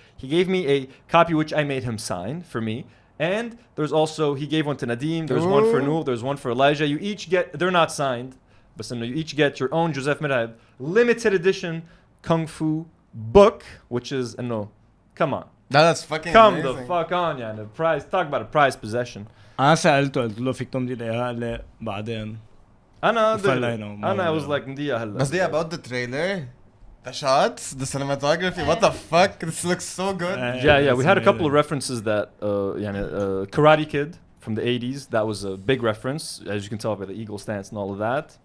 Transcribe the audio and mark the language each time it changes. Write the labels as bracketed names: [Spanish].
[English] He gave me a copy which I made him sign for me. And there's also, he gave one to Nadim, there's one for Noor, there's one for Elijah. You each get, they're not signed, but you each get your own Joseph Merheb limited edition Kung Fu book, which is, no, come on. That's fucking Come amazing. the fuck on, yeah. The prize, talk about a prized possession. [Arabic] أنا سألته قلت له فيك تمضي لي إياها قال لي بعدين. [English] I was like, [Arabic] نديها هلا. [English] But yeah, about the trailer, the shots, the cinematography, what the fuck? This looks so good. Yeah, we had a couple of references that, Karate Kid from the 80s, that was a big reference, as you can tell by the eagle stance and all of that.